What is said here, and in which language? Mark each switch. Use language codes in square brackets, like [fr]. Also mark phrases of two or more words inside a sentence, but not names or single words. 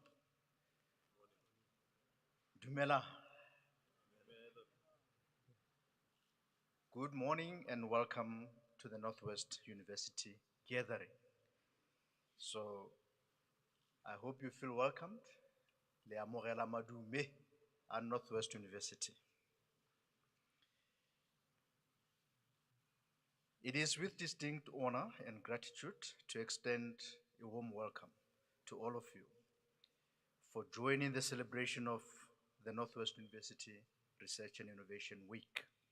[tn] Dumela. [en] Good morning and welcome to the Northwest University gathering. So I hope you feel welcomed. [tn] Le amogela madume at Northwest University. [en] It is with distinct honor and gratitude to extend a warm welcome to all of you for joining the celebration of the Northwest University Research and Innovation Week.